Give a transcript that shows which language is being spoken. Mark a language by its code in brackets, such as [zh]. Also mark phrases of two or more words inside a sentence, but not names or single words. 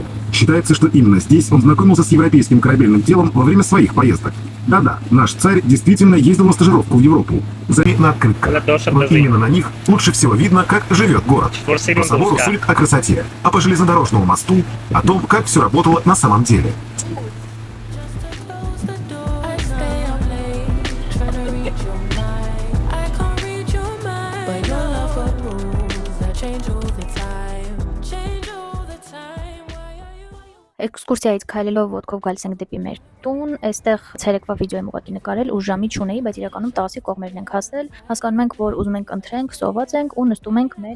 [ru] Считается, что именно здесь он знакомился с европейским корабельным делом во время своих поездок. Да-да, наш царь действительно ездил на стажировку в Европу. Заметь на открытках. Но именно на них лучше всего видно, как живет город. По собору судят о красоте, а по железнодорожному мосту о том, как все работало на самом деле. [hy] Էքսկուրսիայից քայլելով ոտքով գալիս ենք դեպի մեր տուն, այստեղ ցերեկվա վիդեո եմ ուղղակի նկարել ու ժամի չունեի, բայց իրականում տասի կողմերն ենք հասել, հասկանում ենք, որ ուզում ենք ընտրենք, սոված ենք ու նստում ենք մեր